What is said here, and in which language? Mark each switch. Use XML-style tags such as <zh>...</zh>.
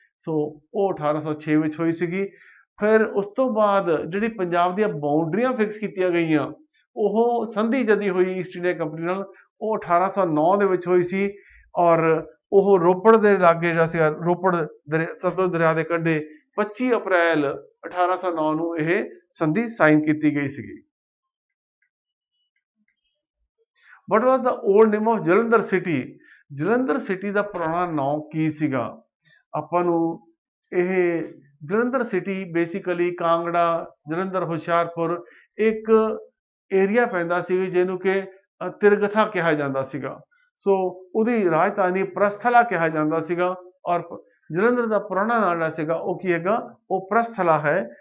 <pa>ਸੋ ਉਹ 1806 ਵਿੱਚ ਹੋਈ ਸੀਗੀ। ਫਿਰ ਉਸ ਤੋਂ ਬਾਅਦ ਜਿਹੜੀ ਪੰਜਾਬ ਦੀਆਂ ਬਾਉਂਡਰੀਆਂ ਫਿਕਸ ਕੀਤੀਆਂ ਗਈਆਂ, ਉਹ ਸੰਧੀ ਜਦੀ ਹੋਈ ਈਸਟ ਇੰਡੀਆ ਕੰਪਨੀ ਨਾਲ, ਉਹ 1809 ਦੇ ਵਿੱਚ ਹੋਈ ਸੀ। ਔਰ ਉਹ ਰੋਪੜ ਦੇ ਲਾਗੇ ਜਿਹੜਾ ਸੀਗਾ, ਰੋਪੜ ਸਤਲੁਜ ਦਰਿਆ ਦੇ ਕੰਢੇ 25 ਅਪ੍ਰੈਲ 1809 ਨੂੰ ਇਹ ਸੰਧੀ ਸਾਈਨ ਕੀਤੀ ਗਈ ਸੀਗੀ।</pa> <en>What was the old name of Jalandhar city?</en> <pa>Jalandhar city ਦਾ ਪੁਰਾਣਾ ਨਾਮ ਕੀ ਸੀਗਾ? ਆਪਾਂ ਨੂੰ ਇਹ ਜਲੰਧਰ ਸਿਟੀ ਬੇਸਿਕਲੀ ਕਾਂਗੜਾ, ਜਲੰਧਰ, ਹੁਸ਼ਿਆਰਪੁਰ ਇੱਕ ਏਰੀਆ ਪੈਂਦਾ ਸੀ ਜਿਹਨੂੰ ਕਿ ਤਿਰਗਥਾ ਕਿਹਾ ਜਾਂਦਾ ਸੀਗਾ। ਸੋ ਉਹਦੀ ਰਾਜਧਾਨੀ ਪ੍ਰਸਥਲਾ ਕਿਹਾ ਜਾਂਦਾ ਸੀਗਾ ਔਰ ਜਲੰਧਰ ਦਾ ਪੁਰਾਣਾ ਨਾਮ ਜਿਹੜਾ ਸੀਗਾ ਉਹ ਕੀ ਹੈਗਾ? ਉਹ ਪ੍ਰਸਥਲਾ ਹੈ।</pa>